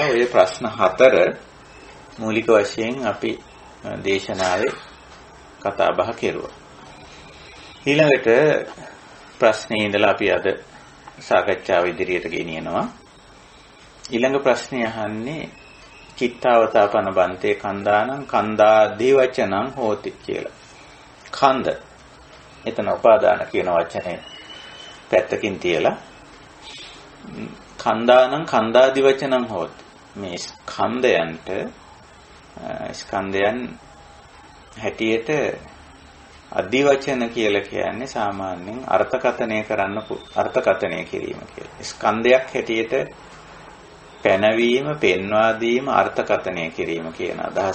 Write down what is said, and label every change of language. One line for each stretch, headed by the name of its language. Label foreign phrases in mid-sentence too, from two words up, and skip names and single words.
Sinhala: ඔය ප්‍රශ්න 4 මූලික වශයෙන් අපි දේශනාවේ කතා බහ කෙරුවා. ඊළඟට ප්‍රශ්නේ ඉඳලා අපි අද සාකච්ඡාව ඉදිරියට ගෙනියනවා. ඊළඟ ප්‍රශ්නේ අහන්නේ
Pali: චිත්තාවතාපන බන්තේ කන්දානං කන්දාදී වචනං හෝති කියලා.
Sinhala: කන්ද. එතන උපාදාන කියන වචනේ පැත්තකින් තියලා
Pali: කන්දානං කන්දාදී වචනං හෝති.
Sinhala: මේ ස්කන්ධයන් හැටියට අදි වචන කියලා කියන්නේ සාමාන්‍යයෙන් අර්ථකථනය කිරීම කියලා. ස්කන්ධයක් හැටියට පැනවීම, පෙන්වා දීම, අර්ථකථනය කිරීම කියන අදහස.